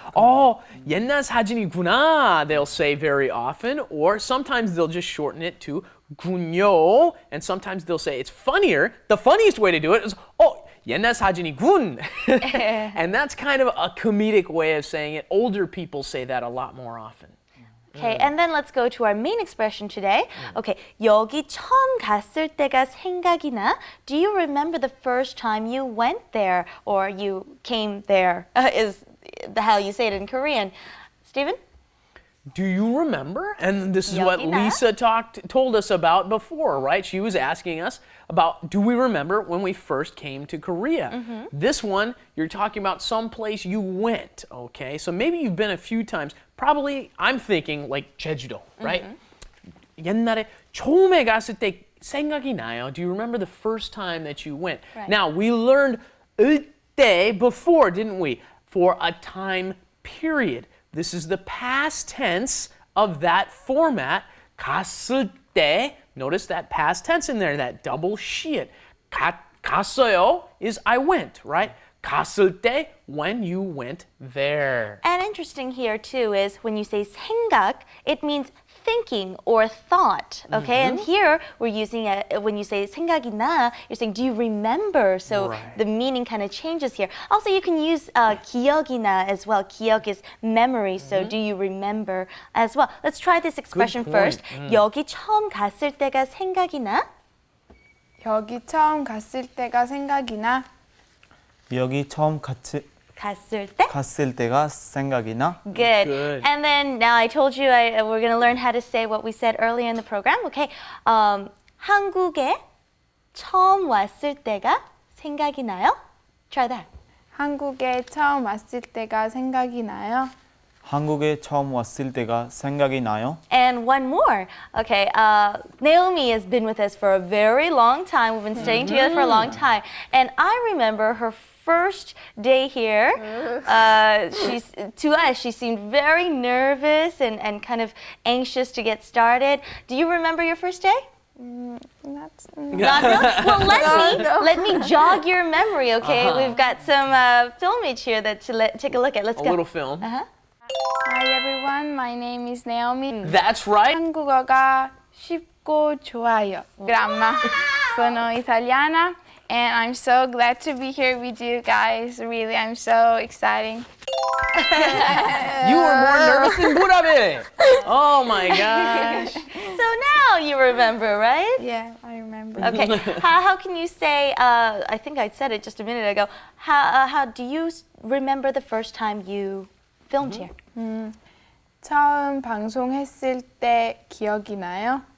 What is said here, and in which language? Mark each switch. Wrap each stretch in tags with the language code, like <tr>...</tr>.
<en>Oh,</en> <ko>옛날 사진이구나,</ko> <en>they'll say very often, or sometimes they'll just shorten it to</en> <ko>군요.</ko> <en>And sometimes they'll say it's funnier. The funniest way to do it is,</en> <ko>옛날 사진이군.</ko> <en>And that's kind of a comedic way of saying it. Older people say that a lot more often. Okay, and then let's go to our main expression today.</en> <ko>Okay, 여기 처음 갔을 때가 생각이 나?</ko> <en>Do you remember the first time you went there or you came there? Is how you say it in Korean. Steven? Do you remember? And this is what</en> <ko>여기 나?</ko> <en>Lisa told us about before, right? She was asking us about, do we remember when we first came to Korea? This one, you're talking about some place you went, okay? So maybe you've been a few times. Probably, I'm thinking like Jeju-do, right?</en> <ko>옛날에 처음에 갔을 때 생각이 나요.</ko> <en>Do you remember the first time that you went? Right. Now, we learned 때 before, didn't we? For a time period. This is the past tense of that format.</en> <ko>갔을 때,</ko> <en>notice that past tense in there, that double 시읒.</en> <ko>갔어요</ko> <en>is I went, right?</en> <ko>갔을 때,</ko> <en>when you went there. And interesting here too is when you say 생각, it means thinking or thought, okay? And here we're using when you say</en> <ko>생각이 나,</ko> <en>you're saying, do you remember? So Right. the meaning kind of changes here. Also, you can use</en> <ko>기억이 나</ko> <en>as well. 기억 is memory, so do you remember as well? Let's try this expression point. first.</en> <ko>여기 처음 갔을 때가 생각이 나? 여기 처음 갔을 때가 생각이 나. 여기 처음 갔을 때? 갔을 때가 생각이 나.</ko> <en>Good. Good. And then now I told you we're going to learn how to say what we said earlier in the program. Okay.</en> <ko>한국에 처음 왔을 때가 생각이 나요?</ko> <en>Try that.</en> <ko>한국에 처음 왔을 때가 생각이 나요. 한국에 처음 왔을 때가 생각이 나요.</ko> <en>And one more. Okay, Naomi has been with us for a very long time. We've been staying together for a long time. And I remember her first day here. To us, she seemed very nervous and kind of anxious to get started. Do you remember your first day? Not Not really? Well, let me jog your memory, okay? We've got some filmage here take a look at. Let's A go. little film. Hi everyone, my name is Naomi. That's right.</en> <ko>한국어가 쉽고 좋아요. Gramma.</ko> <it>Sono italiana</it> <en>and I'm so glad to be here with you guys. Really, I'm so exciting. You were more nervous than Burabe. Oh my gosh. So now you remember, right? Yeah, I remember. Okay. How can you say? I think I said it just a minute ago. How do you remember the first time you filmed here?</en> <ko>처음 방송했을 때 기억이 나요?</ko>